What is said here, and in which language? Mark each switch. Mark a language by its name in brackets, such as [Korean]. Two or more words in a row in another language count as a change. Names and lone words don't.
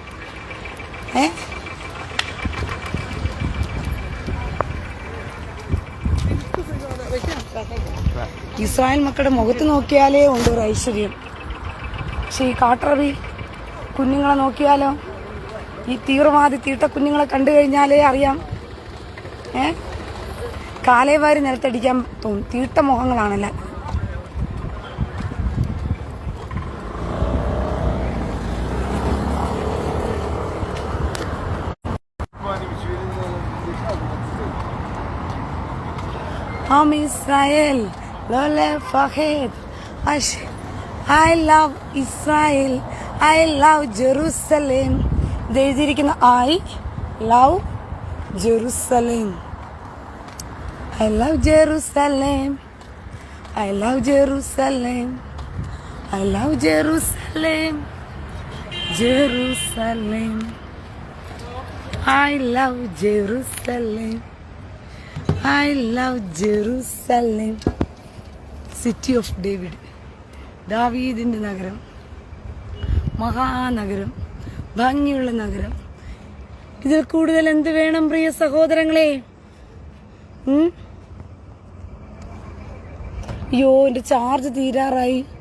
[Malayalam] ഇസ്രായേൽ മക്കളുടെ മുഖത്ത് നോക്കിയാലേ ഉണ്ട് ഒരു ഐശ്വര്യം. പക്ഷെ ഈ കാട്ടറബി കുഞ്ഞുങ്ങളെ നോക്കിയാലോ, ഈ തീവ്രവാദി തീട്ട കുഞ്ഞുങ്ങളെ കണ്ടു കഴിഞ്ഞാലേ അറിയാം. കാലേവാരി നിലത്തടിക്കാൻ തോന്നും. തീട്ട മുഖങ്ങളാണല്ല. [Hebrew] עם ישראל לא לפחד, [English] I love Israel, I love Jerusalem. [Malayalam] ഇത് എഴുതിയിരിക്കുന്ന [English] I love Jerusalem, I love Jerusalem, I love Jerusalem, I love Jerusalem, Jerusalem, I love Jerusalem, I love Jerusalem, city of David. [Malayalam] ദാവീദിന്റെ നഗരം, മഹാനഗരം, ഭംഗിയുള്ള നഗരം. ഇതിൽ കൂടുതൽ എന്ത് വേണം പ്രിയ സഹോദരങ്ങളെ? അയ്യോ, എന്റെ ചാർജ് തീരാറായി.